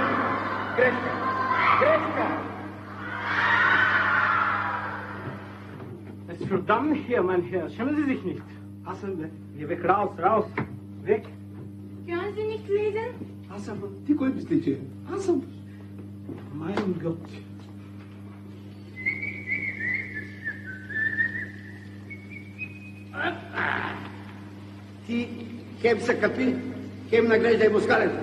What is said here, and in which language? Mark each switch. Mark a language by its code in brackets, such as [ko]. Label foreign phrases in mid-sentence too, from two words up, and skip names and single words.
[bg] Грешка! Грешка! [de] Es ist verdammt hier, mein Herr. Schämen Sie sich nicht. [bg] Аз съм, бе. [de] Geh weg, raus, raus. Weg. Können Sie nicht lesen? [bg] Аз съм. Ти кой мисли, че? Аз съм. [de] Mein Gott. [bg] Ти хем се капи, хем наглеждай мускалето.